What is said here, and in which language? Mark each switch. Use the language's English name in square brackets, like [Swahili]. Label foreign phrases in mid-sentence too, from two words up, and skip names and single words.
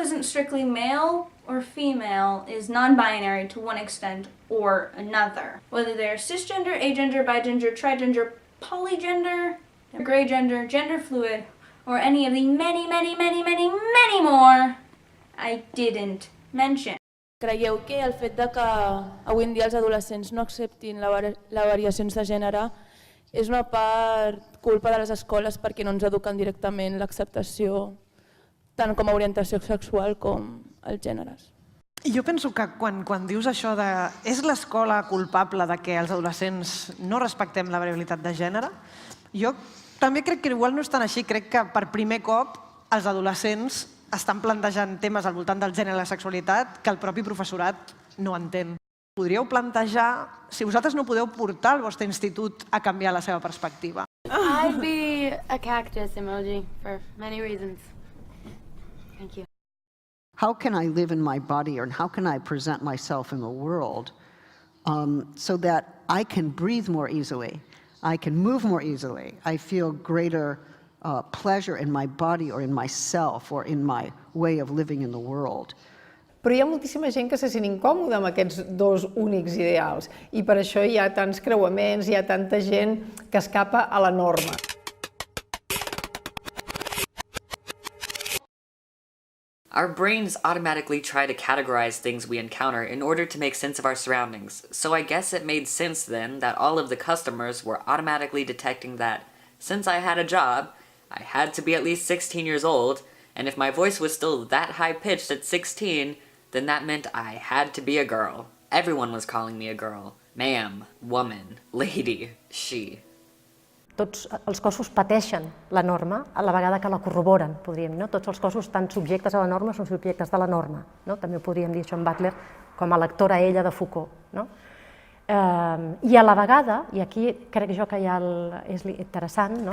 [English] isn't strictly male or female is non-binary to one extent or another. Whether they're cisgender, agender, bigender, trigender, polygender, gray gender, gender fluid, or any of the many, many, many, many, many more I didn't mention. [Catalan] Creieu que el fet de que avui en dia els adolescents no acceptin les variacions de gènere és una part culpa de les escoles perquè no ens eduquen directament l'acceptació tant com a orientació sexual com els gèneres? Jo penso que quan dius això de és l'escola culpable de que els adolescents no respectem la variabilitat de gènere, jo també crec que igual no és tan així. Crec que per primer cop els adolescents estan plantejant temes al voltant del gènere i la sexualitat que el propi professorat no entén. Podríeu plantejar, si vosaltres no podeu portar el vostre institut a canviar la seva perspectiva. [English] I'd be a cactus emoji for many reasons. Thank you. How can I live in my body, or how can I present myself in the world so that I can breathe more easily, I can move more easily, I feel greater pleasure in my body or in myself or in my way of living in the world. [Catalan] Però hi ha moltíssima gent que se sent incòmoda amb aquests dos únics ideals i per això hi ha tants creuaments, hi ha tanta gent que escapa a la norma. [English] Our brains automatically try to categorize things we encounter in order to make sense of our surroundings, so I guess it made sense then that all of the customers were automatically detecting that, since I had a job, I had to be at least 16 years old, and if my voice was still that high-pitched at 16, then that meant I had to be a girl. Everyone was calling me a girl. Ma'am, woman, lady, she. [Catalan] Tots els cossos pateixen la norma a la vegada que la corroboren, podríem dir, no? Tots els cossos estan subjectes a la norma, són subjectes de la norma, no? També ho podríem dir això en Butler, com a lectora ella de Foucault, no? I a la vegada, i aquí crec jo que ja és interessant, no?